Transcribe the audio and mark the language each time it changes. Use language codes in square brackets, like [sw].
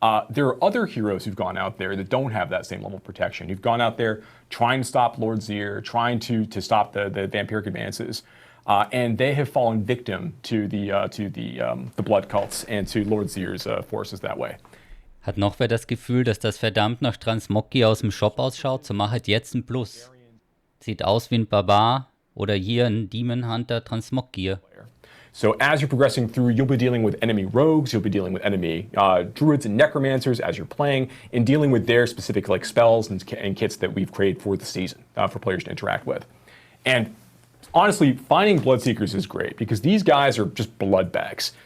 [en] There are other heroes who've gone out there that don't have that same level of protection. Who've gone out there trying to stop Lord Zir, trying to stop the vampiric advances, and they have fallen victim to the blood cults and to Lord Zir's forces that way. [de] Hat noch wer das Gefühl, dass das verdammt nach Transmoggy aus dem Shop ausschaut? So machet jetzt ein Plus. Sieht aus wie ein Barbar oder hier ein Demon Hunter Transmog-Gear. [en] So as you're progressing through, you'll be dealing with enemy rogues, you'll be dealing with enemy druids and necromancers as you're playing, and dealing with their specific like spells and kits that we've created for the season for players to interact with. And honestly, finding Bloodseekers is great because these guys are just blood bags.